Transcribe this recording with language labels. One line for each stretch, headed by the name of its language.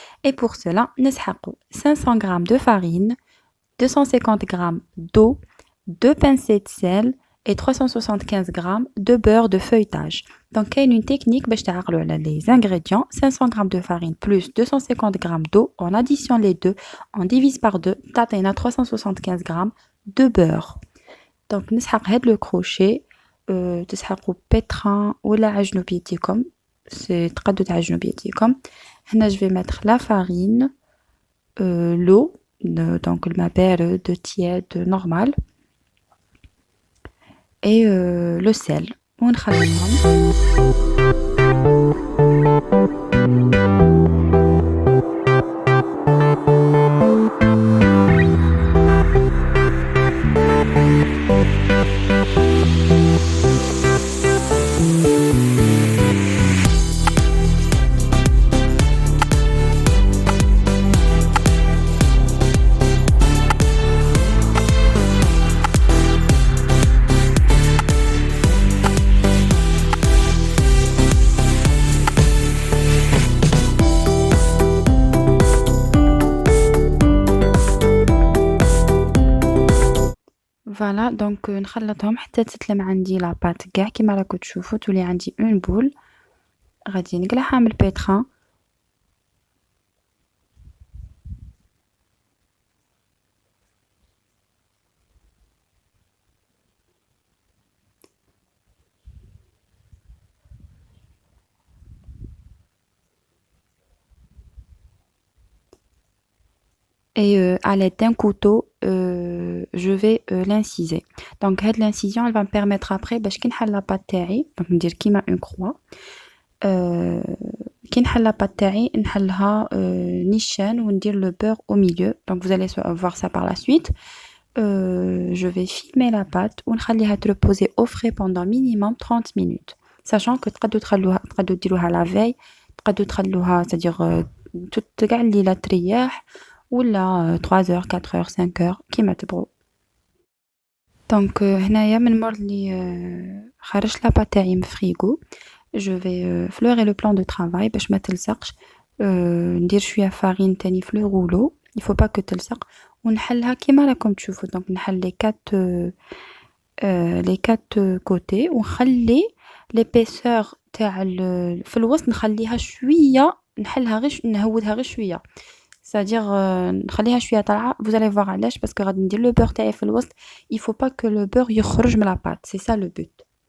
French: Et pour cela, nous avons 500 g de farine, 250 g d'eau, 2 pincées de sel et 375 g de beurre de feuilletage. Donc il y a une technique pour les ingrédients. 500 g de farine plus 250 g d'eau, on additionne les deux, on divise par deux, on a 375 g de beurre. Donc nous avons le crochet.
Arabic: تسحقوا pétrin ولا عجنوا بيديكم c'est تقدروا تعجنوا بيديكم. هنا
French: je vais mettre la farine, l'eau, donc
Arabic: الماء بارد
French: tiède normal et le sel
Arabic: ونخلطهم. فوالا دونك نخلطهم حتى تتلم عندي لاباط كاع كيما راكم تشوفوا تولي عندي اون بول. غادي نقلعها من البيتران
French: et à l'aide d'un couteau je vais l'inciser.
Arabic: Donc هاد
French: l'incision elle va me permettre après
Arabic: باش كي نحل لاباط تاعي دونك ندير كيما اون كروا. كي نحل لاباط تاعي نحلها نيشان وندير لو بور au milieu.
French: Donc vous allez voir ça par la suite. Je vais filmer la pâte
Arabic: ونخليها تريبوزي
French: au frais pendant minimum 30 minutes. Sachant que
Arabic: تقدروا ديروها
French: la veille,
Arabic: تقدروا تخلوها
French: c'est-à-dire
Arabic: كاع الليلة تريح ولا
French: 3 heures 4 heures 5 heures
Arabic: كيما تبغوا. دونك هنايا من مور لي خرجت لاباط تاعي من فريغو
French: je vais fleurer le plan de travail
Arabic: باش ما تلصقش. ندير شويه فارين تاني في لو رولو
French: il faut pas que
Arabic: تلصق ونحلها كيما راكم تشوفوا. دونك نحل لي كات كوتي ونخلي ليبيسور تاع في الوسط نخليها شويه نحلها غير نهودها غير شويه
French: c'est-à-dire
Arabic: نخليها شويه طالعه.
French: vous allez voir
Arabic: علاش باسكو غادي ندير لو بور تاعي في الوسط
French: il faut pas que le beurre
Arabic: يخرج من
French: la pâte, c'est ça le but.